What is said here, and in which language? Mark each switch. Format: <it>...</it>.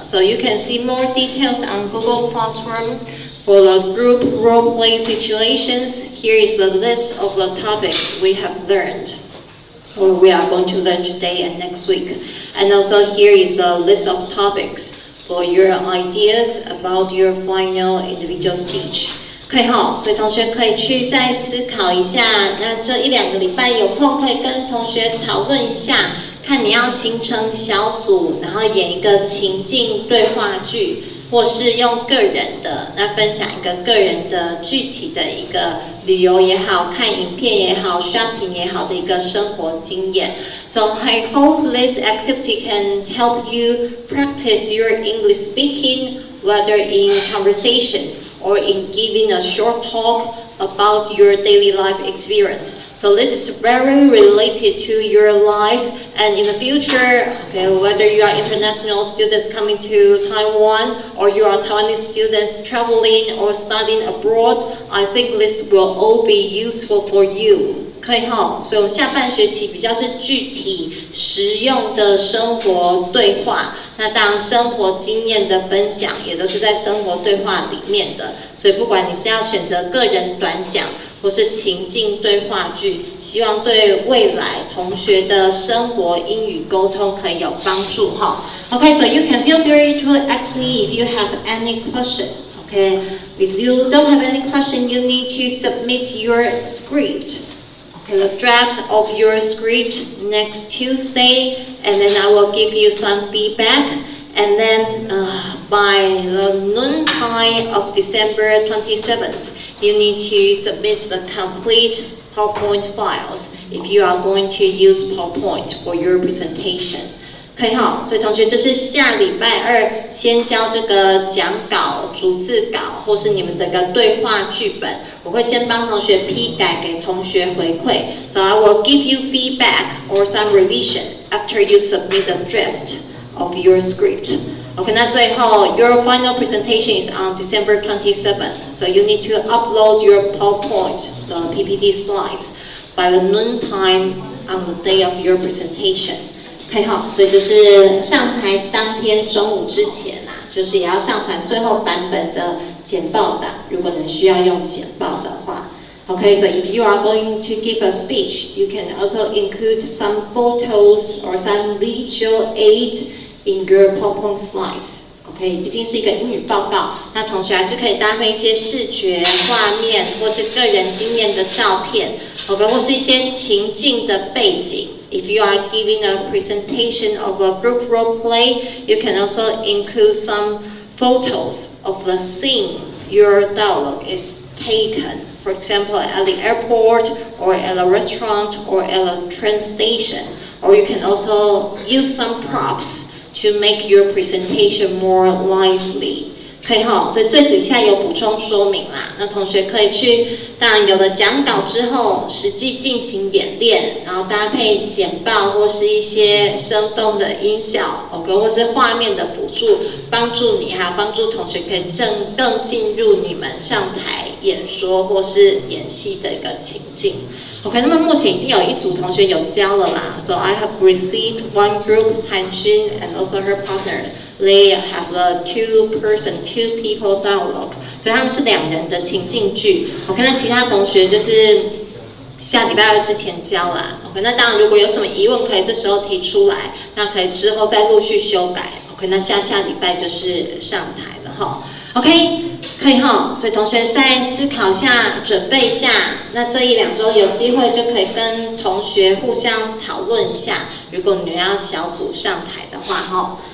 <en>So you can see more details on Google Classroom for the group role play situations. Here is the list of the topics we have learned, or we are going to learn today and next week. And also here is the list of topics for your ideas about your final individual speech.</en> <zh>可以哈，所以同学可以去再思考一下，那这1、2个礼拜有空可以跟同学讨论一下，看你要形成小组，然后演一个情境对话剧，或是用个人的，那分享一个个人的具体的一个旅游也好，看影片也好 ，shopping 也好的一个生活经验。</zh> <en>So I hope this activity can help you practice your English speaking, whether in conversation.or in giving a short talk about your daily life experience. So this is very related to your life, and in the future, okay, whether you are international students coming to Taiwan, or you are Taiwanese students traveling or studying abroad, I think this will all be useful for you.</en> <zh>可以哈，所以我们下半学期比较是具体实用的生活对话，那当然生活经验的分享也都是在生活对话里面的，所以不管你是要选择个人短讲或是情境对话剧，希望对未来同学的生活英语沟通可以有帮助哈。</zh> <en>Okay, so you can feel free to ask me if you have any question. Okay, if you don't have any question, you need to submit your script.The draft of your script next Tuesday, and then I will give you some feedback. And then by the noon time of December 27th, you need to submit the complete PowerPoint files if you are going to use PowerPoint for your presentation.</en> <zh>可以哈，所以同学这是下礼拜2先交这个讲稿、逐字稿，或是你们的个对话剧本，我会先帮同学批改给同学回馈。</zh> <en>So I will give you feedback or some revision after you submit the draft of your script. OK，</en> <zh>那最后</zh> <en>your final presentation is on December 27th. So you need to upload your PowerPoint, the PPT slides, by the noon time on the day of your presentation.</en> <zh>可以好，所以就是上台当天中午之前啊，就是也要上传最后版本的简报档，如果你需要用简报的话。</zh> <en>Okay, so if you are going to give a speech, you can also include some photos or some visual aid in your PowerPoint slides.</en> <zh>OK， 毕竟是一个英语报告，那同学还是可以搭配一些视觉画面，或是个人经验的照片 ，OK， 或是一些情境的背景。</zh> <en>If you are giving a presentation of a group role play, you can also include some photos of the scene your dialogue is taken. For example, at the airport, or at a restaurant, or at a train station. Or you can also use some props to make your presentation more lively.</en> <zh>可以哈，所以最底下有补充说明啦。那同学可以去，当然有了讲稿之后，实际进行演练，然后搭配简报或是一些生动的音效 ，OK， 或是画面的辅助，帮助你还有帮助同学可以更进入你们上台演说或是演戏的一个情境。 OK， 那么目前已经有一组同学有交了啦。</zh> <en>So I have received one group, Han Jun and also her partner. They have the two people dialogue.</en> <zh>所以他们是2人的情境剧。OK， 那其他同学就是下礼拜2之前交啦。 OK， 那当然如果有什么疑问可以这时候提出来，那可以之后再陆续修改。 OK， 那下礼拜就是上台了哈。OK， 可以哈，所以同学再思考一下，准备一下，那这1-2周有机会就可以跟同学互相讨论一下，如果你们要小组上台的话哈。</zh>